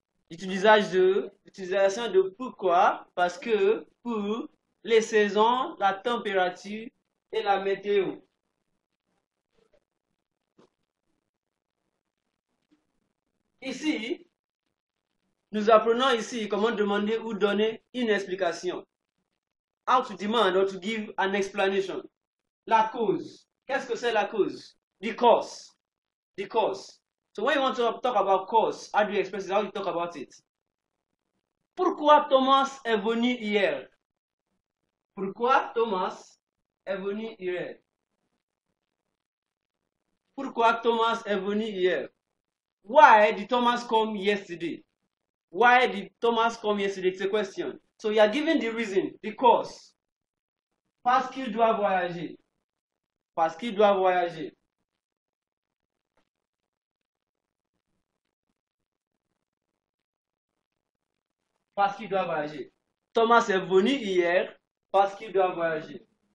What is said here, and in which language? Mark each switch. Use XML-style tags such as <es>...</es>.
<fr>L'utilisation de pourquoi, parce que, pour, les saisons, la température et la météo. Ici, nous apprenons ici comment demander ou donner une explication.</fr> <en>How to demand or to give an explanation.</en> <fr>La cause. Qu'est-ce que c'est la cause?</fr> <en>The cause. The cause. So when you want to talk about cause, how do you express it? How do you talk about it?</en> <fr>Pourquoi Thomas est venu hier? Pourquoi Thomas est venu hier? Pourquoi Thomas est venu hier?</fr> <en>Why did Thomas come yesterday? Why did Thomas come yesterday? It's a question. So you are given the reason, the cause.</en> <fr>Parce qu'il doit voyager. Parce qu'il doit voyager. Parce qu'il doit voyager. Thomas est venu hier parce qu'il doit voyager.</fr>